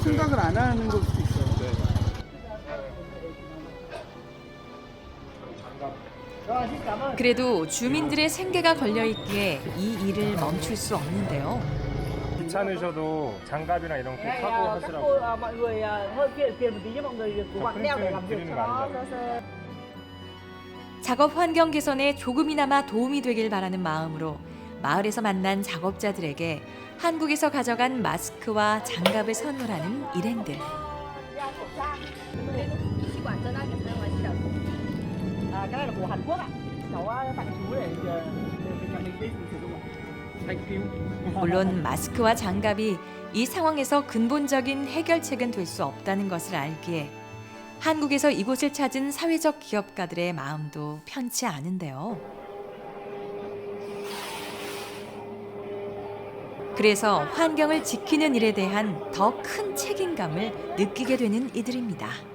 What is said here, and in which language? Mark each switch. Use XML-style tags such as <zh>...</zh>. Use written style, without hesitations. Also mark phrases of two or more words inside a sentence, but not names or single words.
<ko>생각을 안 하는 걸 수도 있어요. 그래도 주민들의 생계가 걸려 있기에 이 일을 멈출 수 없는데요. 귀찮으셔도 장갑이나 이런 거 꼭 하고 하시라고.</ko> <vi>mọi người hơi phiền một tí nhưng mọi người cố gắng đeo để làm việc cho nó.</vi> <ko>작업 환경 개선에 조금이나마 도움이 되길 바라는 마음으로 마을에서 만난 작업자들에게 한국에서 가져간 마스크와 장갑을 선물하는 일행들.</ko> <vi>cái này là của Hàn Quốc ạ. Cháu tặng chú để nhà mình đi sử dụng ạ.</vi> <en>Thank you.</en> <ko>물론 마스크와 장갑이 이 상황에서 근본적인 해결책은 될 수 없다는 것을 알기에 한국에서 이곳을 찾은 사회적 기업가들의 마음도 편치 않은데요. 그래서 환경을 지키는 일에 대한 더 큰 책임감을 느끼게 되는 이들입니다.</ko>